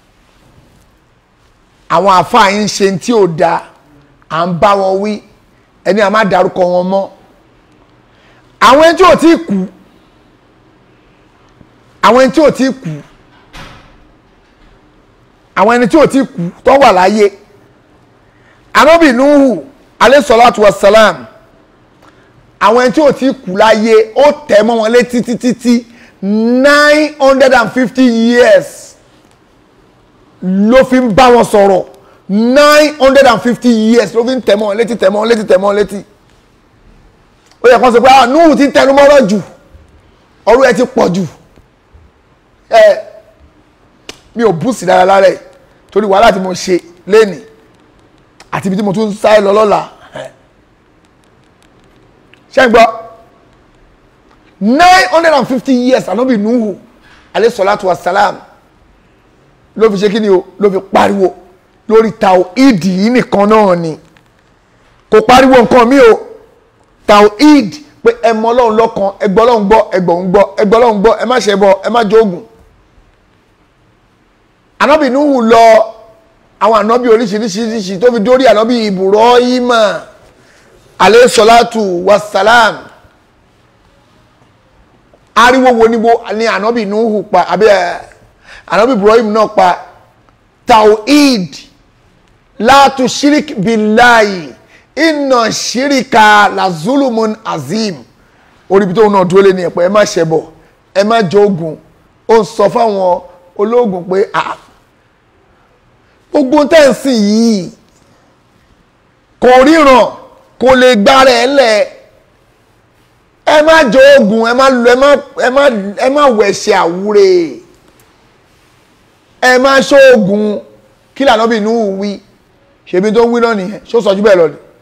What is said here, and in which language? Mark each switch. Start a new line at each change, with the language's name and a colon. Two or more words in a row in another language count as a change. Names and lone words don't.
Yoruba: àwọn àfáà yín ṣe tí ò da à ń bá wọn wí ẹni à má dárúkọ wọn mọ́ àwọn ẹni tí ò tí kú àwọn ẹni tí ò tí kú àwọn ẹni tí ò tí kú tó wà láyé Ànábì Nuhu
Arabic: عليه الصلاة والسلام
Yoruba: àwọn ẹni tí ò tí kú láyé ó tẹ̀ mọ́ wọn létí títí 950 years ló fi ń bá wọn sọ̀rọ̀ 950 years ló fi ń tẹ̀ mọ́ wọn létí tẹ̀ mọ́ wọn létí tẹ̀ mọ́ wọn létí ó yẹ kán sọ pé Nuhu ti tẹnu mọ́rọ̀ jù ọ̀rọ̀ ẹ ti pọ̀ jù mi ò bú sí dára lára ẹ̀ torí wàhálà tí mo ṣe lénìí àti ibi tí mo tún sáré lọ lọ́la ṣé ń gbọ́ 950 years Ànábì Nuhu
Arabic: عليه الصلاة والسلام
Yoruba: ló fi ṣe kí ni o ló fi pariwo lórí tawhid yìí nìkan náà ni kò pariwo nǹkan mi o tawhid pé ẹ mọ Ọlọ́run lọ́kan ẹ gbọ́ Ọlọ́run gbọ́ ẹ gbọ́ ń gbọ́ ẹ gbọ́ Ọlọ́run gbọ́ ẹ má ṣe bọ ẹ má jogun Ànábì Nuhu lọ àwọn ànábì oríṣiríṣiríṣi tó fi dórí ànábì Ibrahima
Arabic: عليه الصلاة والسلام
Yoruba: ariwo wo ni ànábì Nuhu pa àbí ànábì Ibrahim náà pa tawhid
Arabic: لا تشرك بالله إن الشرك لظلم عظيم
Yoruba: oríbi tó náà dúró lé ní ẹ̀pẹ́ ẹ má ṣẹbọ ẹ má jogun ó ń sọ fáwọn ológun pé gbogbo tẹ́ǹsì yìí kò ríran kò lè gbára ẹ̀ lẹ̀ ẹ má jogun ẹ má wẹ̀ṣẹ̀ àwúre ẹ má ṣoògùn kí l'Ànábì Nuhu wí ṣebí tó ń wí náà nìyẹn ṣó sọ jù bẹ́ẹ̀ lọ ni